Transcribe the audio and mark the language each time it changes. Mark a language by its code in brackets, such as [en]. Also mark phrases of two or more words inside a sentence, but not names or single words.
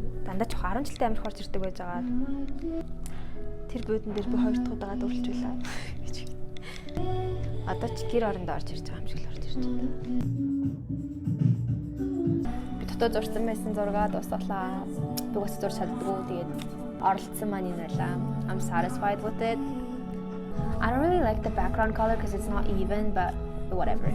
[mn] Дандаа ч 10 жилдээ амирх орж ирдэг байж байгаа. Тэр буудан дээр би 2 дахь удаага дүүрлж байлаа. Одоо ч гэр орондоо орж ирж байгаа юм шиг л орж ирж байна. Би дотоод зурсан байсан зургаа дуусгалаа. Би бас зурж чаддгүй. Тэгээд оролцсон маань энэ байлаа. [en] I'm satisfied with it. I don't really like the background color because it's not even, but whatever.